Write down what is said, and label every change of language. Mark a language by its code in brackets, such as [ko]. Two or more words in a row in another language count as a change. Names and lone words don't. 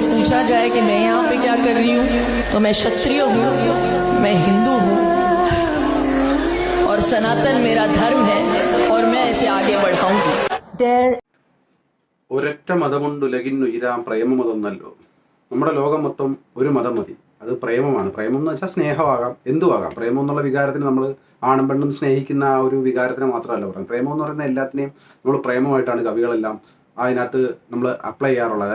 [hi] पूछा जाए कि मैं यहाँ पे क्या कर रही हूँ, तो मैं क्षत्रिय हूँ, मैं हिंदू हूँ और सनातन मेरा धर्म है और मैं इसे आगे बढ़ाऊंगी. [ml] ഒരൊറ്റ മതമുണ്ട് ഉലകിന്നുയരാം പ്രേമമതൊന്നല്ലോ. നമ്മുടെ ലോകം മൊത്തം ഒരു മതം മതി, അത് പ്രേമമാണ്. പ്രേമം എന്ന് വെച്ചാൽ സ്നേഹമാകാം, എന്തുമാകാം. പ്രേമം എന്നുള്ള വികാരത്തിന് നമ്മൾ ആണും പെണ്ണും സ്നേഹിക്കുന്ന ആ ഒരു വികാരത്തിന് മാത്രമല്ല പറയാം. പ്രേമം എന്ന് പറയുന്ന എല്ലാത്തിനെയും നമ്മൾ പ്രേമമായിട്ടാണ് കവികളെല്ലാം അതിനകത്ത് നമ്മൾ അപ്ലൈ ചെയ്യാറുള്ളത്.